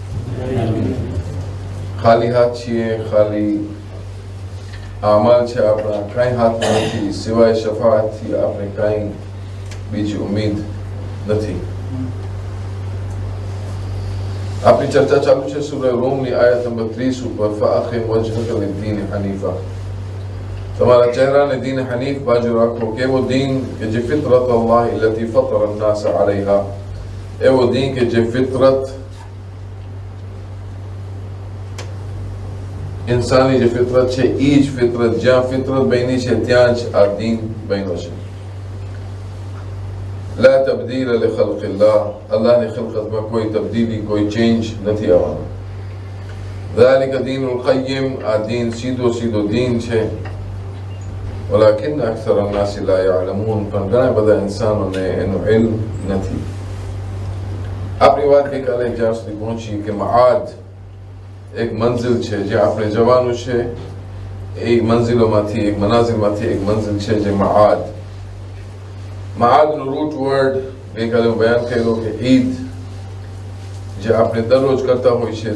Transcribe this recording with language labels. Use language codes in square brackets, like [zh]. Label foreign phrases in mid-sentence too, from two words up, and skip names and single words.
[gu] ખાલી હાથ છીએ, ખાલી आमाल છે આપણા કાંઈ હાથમાં નથી, સિવાય શફાઅતથી આપણે કાંઈ બીજી ઉમ્મીદ નથી। આપણી ચર્ચા ચાલુ છે સૂરા રૂમની આયત નંબર 30 ઉપર [ar] فأقم وجهك للدين حنيفا. [gu] તમારા ચહેરાને દીન હનીફ બાજુ રાખો, કેવો દીન કે જે [ar] فطرت الله التي فطر الناس عليها, [gu] એવો દીન કે જે ફિતરત ઇન્સાની જે ફિતરત છે એ જ ફિતરત, જ્યાં ફિતરત બની છે ત્યાં જ આ દીન બન્યો છે. [ar] لا تبديل لخلق الله, [gu] અલ્લાહની ખિલકતમાં કોઈ તબદીલી, કોઈ ચેન્જ નથી આવવાનું. [ar] ذلك الدين القيم, [gu] આ દીન સીધો દીન છે. [ar] ولكن أكثر الناس لا يعلمون, [gu] પણ ઘણા બધા ઇન્સાનોને એનો ઇલ્મ નથી. આપણી વાત ગઈકાલે જ્યાં સુધી પહોંચી કે મઆદ એક મંઝિલ છે જ્યાં આપણે જવાનું છે. એ મંઝિલોમાંથી એક મનાઝિલમાંથી એક મંઝિલ છે જે મઆદનું [en] root word [gu] ગઈકાલે હું બયાન કર્યો કે ઈદ, જે આપણે દરરોજ કરતા હોય છે.